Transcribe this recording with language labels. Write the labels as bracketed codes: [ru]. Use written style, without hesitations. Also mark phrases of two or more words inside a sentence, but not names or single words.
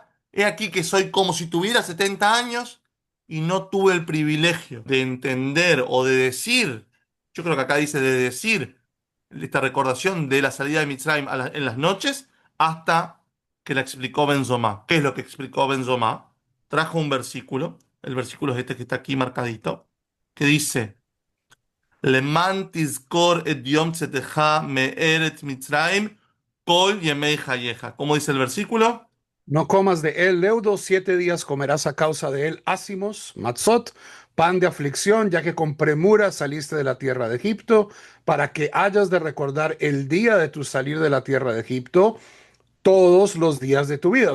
[es] He aquí que soy como si tuviera 70 años y no tuve el privilegio de entender o de decir, yo creo que acá dice de decir esta recordación de la salida de Mitzrayim en las noches hasta que la explicó Benzomá. ¿Qué es lo que explicó Benzomá? Trajo un versículo, el versículo es este que está aquí marcadito, que dice, [he] למען תזכור את יום צאתך מארץ מצרים כל ימי חייך. [es] ¿Cómo dice el versículo? No comas de él leudo, 7 días comerás a causa de él ácimos, matzot, pan de aflicción, ya que con premura saliste de la tierra de Egipto, para que hayas de recordar el día de tu salir de la tierra de Egipto todos los días de tu vida.